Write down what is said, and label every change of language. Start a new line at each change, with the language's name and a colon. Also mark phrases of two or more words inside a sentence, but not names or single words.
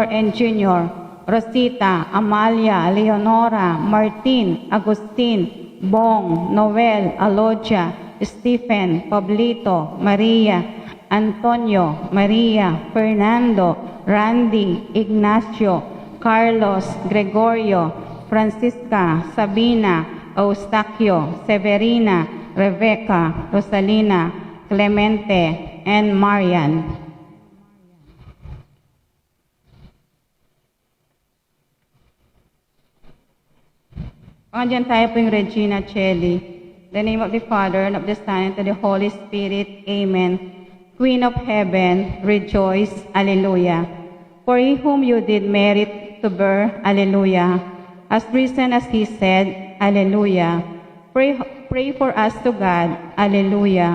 English: and Jr., Rosita, Amalia, Leonora, Martin, Agustin, Bong, Noel, Alodia, Stephen, Pablito, Maria, Antonio, Maria, Fernando, Randy, Ignacio, Carlos, Gregorio, Francisca, Sabina, Eustaquio, Severina, Rebecca, Rosalina, Clemente, and Marian.
Pampanga: Pangadyan tayo po yung Regina Celli.
English: In the name of the Father, and of the Son, and of the Holy Spirit. Amen. Queen of Heaven, rejoice. Alleluia. For he whom you did merit to bear, Alleluia, has risen as he said, Alleluia. Pray for us to God, Alleluia.